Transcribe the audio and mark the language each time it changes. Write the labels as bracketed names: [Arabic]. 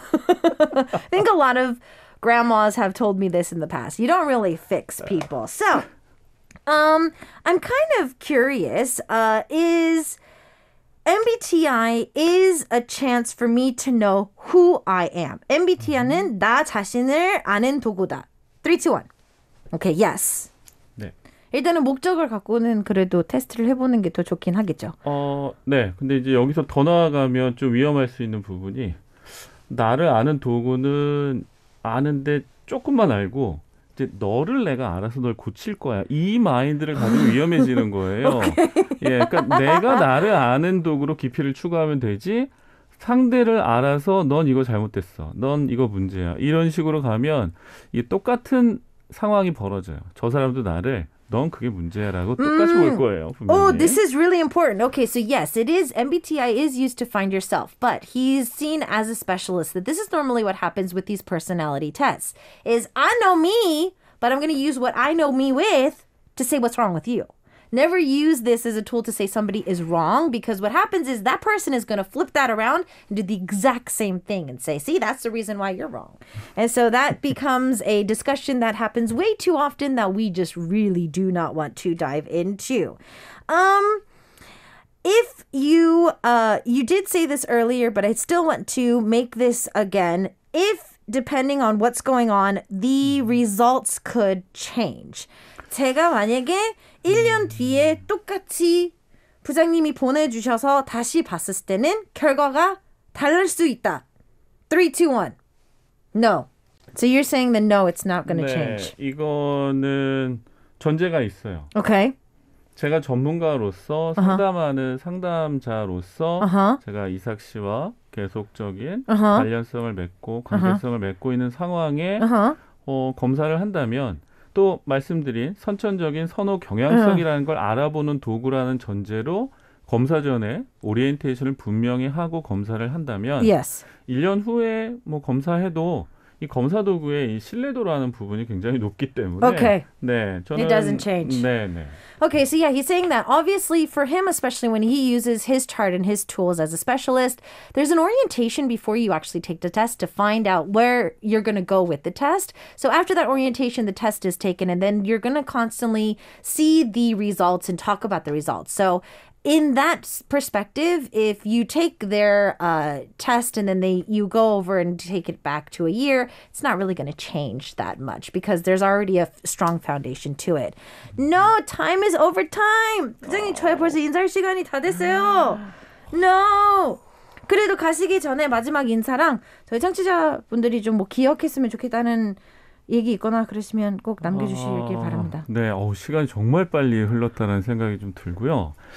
[English] I think a lot of grandmas have told me this in the past. You don't really fix people. So, I'm kind of curious, is MBTI is a chance for me to know who I am. [Korean] MBTI는 나 자신을 아는 도구다. [English] 3, 2, 1. Okay, yes. [Korean] 네. 일단은 목적을 갖고는 그래도 테스트를 해보는 게 더 좋긴 하겠죠. 네. 근데 이제 여기서 더 나아가면 좀 위험할 수 있는 부분이 나를 아는 도구는 아는데 조금만 알고 이제 너를 내가 알아서 널 고칠 거야. 이 마인드를 가지고 위험해지는 거예요. 예, 그러니까 내가 나를 아는 도구로 깊이를 추구하면 되지. 상대를 알아서 넌 이거 잘못됐어. 넌 이거 문제야. 이런 식으로 가면 이 똑같은 상황이 벌어져요. 저 사람도 나를 넌 그게 문제야라고 똑같이 볼 거예요. 분명히. [English] Oh, this is really important. Okay, so yes, it is. MBTI is used to find yourself, but he's seen as a specialist. That this is normally what happens with these personality tests. Is I know me, but I'm going to use what I know me with to say what's wrong with you. Never use this as a tool to say somebody is wrong, because what happens is that person is going to flip that around and do the exact same thing and say, see, that's the reason why you're wrong. And so that becomes a discussion that happens way too often that we just really do not want to dive into. If you did say this earlier, but I still want to make this again. If, depending on what's going on, the results could change. [Korean] 제가 만약에 1년 뒤에 똑같이 부장님이 보내주셔서 다시 봤을 때는 결과가 다를 수 있다. [English] 3, 2, 1. No. So you're saying that no, it's not going to change. [Korean] 이거는 전제가 있어요. [English] Okay. [Korean] 제가 전문가로서 상담하는 상담자로서 제가 이삭 씨와 계속적인 관련성을 맺고 관계성을 맺고 있는 상황에 검사를 한다면 또 말씀드린 선천적인 선호 경향성이라는 걸 알아보는 도구라는 전제로 검사 전에 오리엔테이션을 분명히 하고 검사를 한다면 [English] Yes. [Korean] 1년 후에 뭐 검사해도 이 검사 도구의 이 신뢰도라는 부분이 굉장히 높기 때문에 [English] Okay. [Korean] 네, 저는 [English] It doesn't change. [Korean] 네, 네. [English] Okay, so yeah, he's saying that obviously for him, especially when he uses his chart and his tools as a specialist, there's an orientation before you actually take the test to find out where you're going to go with the test. So after that orientation, the test is taken, and then you're going to constantly see the results and talk about the results. So in that perspective, if you take their test and then you go over and take it back to a year, it's not really going to change that much because there's already a strong foundation to it. No, time is over time. [Korean] 부장님, 저희 벌써 인사할 시간이 다 됐어요. [English] No. [Korean] 그래도 가시기 전에 마지막 인사랑 저희 청취자분들이 좀 뭐 기억했으면 좋겠다는 얘기 있거나 그러시면 꼭 남겨주시길 바랍니다. 네, 시간이 정말 빨리 흘렀다는 생각이 좀 들고요.